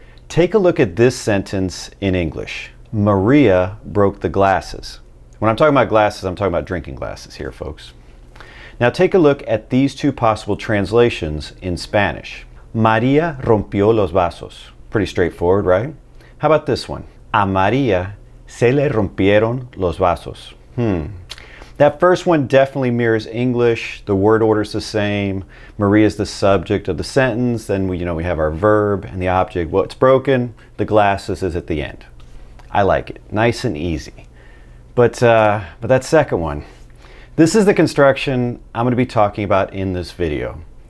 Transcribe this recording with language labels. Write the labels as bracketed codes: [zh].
[en] Take a look at this sentence in English. Maria broke the glasses. When I'm talking about glasses, I'm talking about drinking glasses here, folks. Now take a look at these two possible translations in Spanish. [es] María rompió los vasos. [en] Pretty straightforward, right? How about this one? [es] A María se le rompieron los vasos. [en] That first one definitely mirrors English. The word order is the same. Maria is the subject of the sentence. Then we have our verb and the object. What's broken? The glasses is at the end. I like it. Nice and easy. But that second one, this is the construction I'm going to be talking about in this video.